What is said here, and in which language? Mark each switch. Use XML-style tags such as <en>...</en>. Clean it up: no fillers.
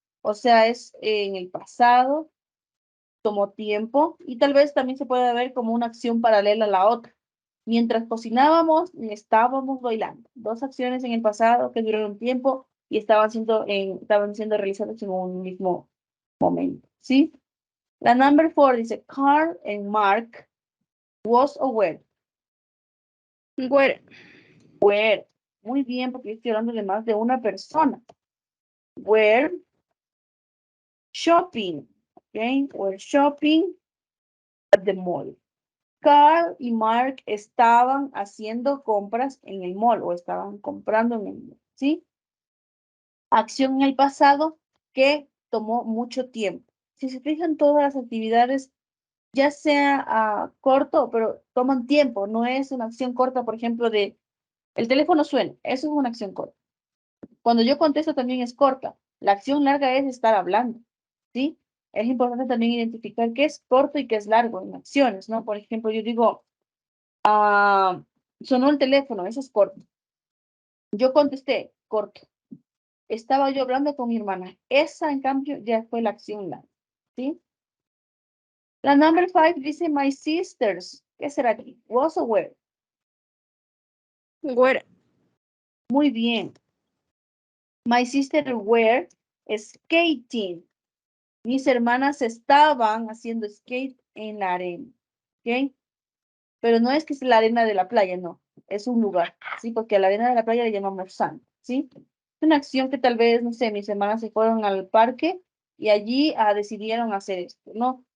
<es>O sea, es en el pasado, tomó tiempo y tal vez también se puede ver como una acción paralela a la otra. Mientras cocinábamos, estábamos bailando. Dos acciones en el pasado que duraron tiempo y estaban siendo realizadas en un mismo momento, ¿sí?</es> <en>La number 4 dice, Carl and Mark was aware. Were. Were.</en> <es>Muy bien, porque estoy hablando de más de una persona.</es> <en>Were shopping. Okay, were shopping at the mall.</en> <es>Carl y Mark estaban haciendo compras en el mall o estaban comprando en el mall, ¿sí? Acción en el pasado que tomó mucho tiempo. Si se fijan, todas las actividades, ya sea corto, pero toman tiempo, no es una acción corta, por ejemplo, de el teléfono suena, eso es una acción corta. Cuando yo contesto también es corta. La acción larga es estar hablando, ¿sí? Es importante también identificar qué es corto y qué es largo en acciones, ¿no? Por ejemplo, yo digo, sonó el teléfono, eso es corto. Yo contesté, corto. Estaba yo hablando con mi hermana. Esa, en cambio, ya fue la acción larga, ¿sí? La number 5 dice,</es> <en>my sisters.</en> <es>¿Qué será aquí?</es> <en>Was aware. Were.</en> <es>Muy bien.</es> <en>My sisters were skating.</en> <es>Mis hermanas estaban haciendo skate en la arena, ¿ok? Pero no es que es la arena de la playa, no. Es un lugar, ¿sí? Porque a la arena de la playa le llamamos sand, ¿sí? Es una acción que tal vez, no sé, mis hermanas se fueron al parque y allí decidieron hacer esto, ¿no?</es>